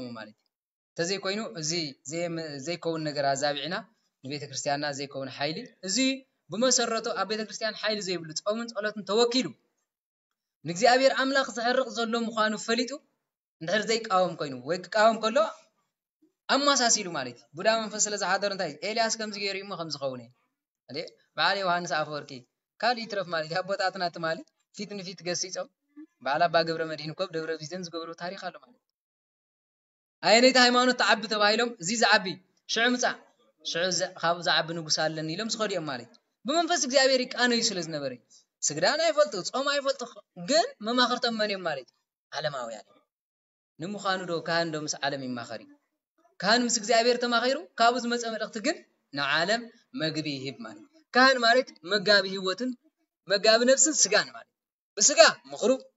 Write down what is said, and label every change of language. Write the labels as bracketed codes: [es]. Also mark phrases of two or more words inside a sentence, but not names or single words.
[ti] ማለት ተዘይ ኮይኑ እዚ ዘይኮውን ነገር አዛቢዕና ንቤተክርስቲያንና ዘይኮውን ኃይሊ እዚ በመሰረቱ ኣብ ቤተክርስቲያን ኃይሊ ዘይብሉ ጾምን ጸሎትን ተወኪሉ ንእግዚአብሔር አምላክ ዝሕርቕ ዘሎ ምዃኑ ፈሊጡ እንድሕር ዘይቃወም ኮይኑ ወይ ክቃወም ከሎ አማሳሲሉ ማለት ቡዳ መንፈስ ስለዝሓደረ እንታይ ኤልያስ ከምዚ ገይሩ እሞ ከምዚ ኸውን እየ በዓል ዮሐንስ አፈወርቂ ካል ይትረፍ ማለት አቦታትና ተማሊ ፊት ንፊት ገሲጾም በዓል አባ ገብረ መድኅን ኮብ ደብረ ቢዘን ዝገብሩ ታሪክ አለ ማለት አይነት ሃይማኖት ተዓቢ ተባሂሎም እዚ ዝዓቢ ሽዑ ምጻ ሽዑ ካብ ዝዓቢ ንጉስ አለን ኢሎም ዝኸዲኦም ማለት በመንፈስ እግዚአብሔር ይቃነዩ ስለዝነበረ ስግዳን አይፈልጡ ጾም አይፈልጡ ግን መማኸርቶም መን እዮም ማለት ዓለማውያን ንምዃኑ ዶ ካህን ዶ ምስ ዓለም ይማኸሪ ካህን ምስ እግዚአብሔር ተማኺሩ ካብኡ ዝመጸ መልእኽቲ ግን ንዓለም መግቢ ይህብ ማለት ካህን ማለት መጋቢ ህይወትን መጋቢ ነፍስን ስጋን ማለት በስጋ ምኽሩ